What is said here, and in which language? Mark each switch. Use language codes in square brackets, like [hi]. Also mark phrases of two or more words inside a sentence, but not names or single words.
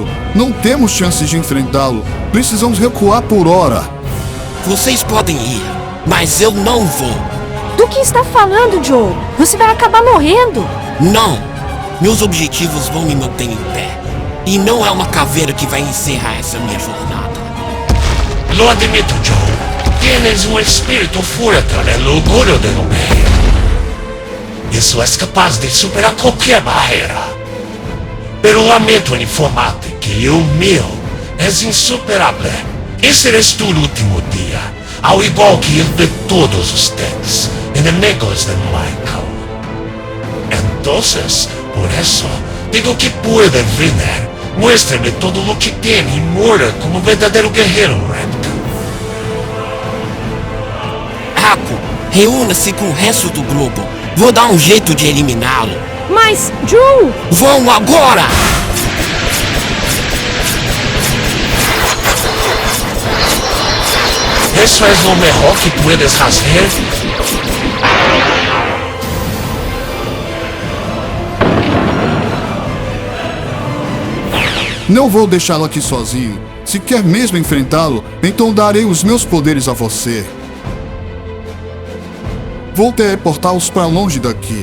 [pt] Não temos chances de enfrentá-lo. Precisamos recuar por hora. Vocês podem ir, mas eu não vou. Do que está falando, Joe? Você vai acabar morrendo. Não. Meus objetivos vão me manter em pé. E não é uma caveira que vai encerrar essa minha jornada. [es] Lo admito, Joe. Tienes un espíritu fuerte del orgullo de lo medio. Eso es capaz de superar cualquier barrera. Pero lamento en informarte que el mío es insuperable. Ese es tu último día, al igual que el de todos ustedes, enemigos de Michael. Entonces, por eso, digo que puede venir. Muéstrame todo lo que tiene y muera como verdadero guerrero, Remka. [pt] fraco. Reúna-se com o resto do grupo. Vou dar um jeito de eliminá-lo. Mas, Joe! Vão agora! [es] Eso es lo mejor que puedes hacer. [pt] Não vou deixá-lo aqui sozinho. Se quer mesmo enfrentá-lo, então darei os meus poderes a você. Vou teleportá-los para longe daqui.